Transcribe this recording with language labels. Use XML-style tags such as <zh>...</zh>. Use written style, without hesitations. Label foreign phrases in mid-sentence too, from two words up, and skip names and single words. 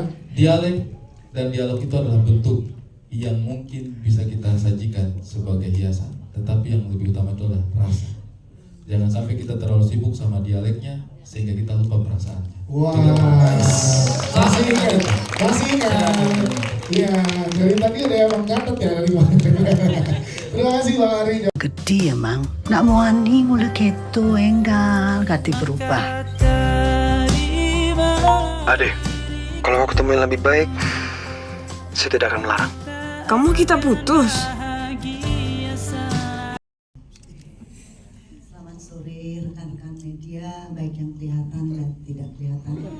<id>Dialek dan dialog itu adalah bentuk yang mungkin bisa kita sajikan sebagai hiasan, tetapi yang lebih utama itu adalah rasa. Jangan sampai kita terlalu sibuk sama dialeknya sehingga kita lupa perasaannya. Wah, masih ingat. Iya, dari tadi ada yang mencatat ya dari mana. Terima kasih Bang Ari.</id> <ban>Gede ya mang, nak mau ani mulai keto enggal kati berubah.</ban> <id>Ade, kalau mau ketemu yang lebih baik, saya tidak akan melarang. Kamu kita putus. Selamat sore rekan-rekan media, baik yang kelihatan dan tidak kelihatan.</id>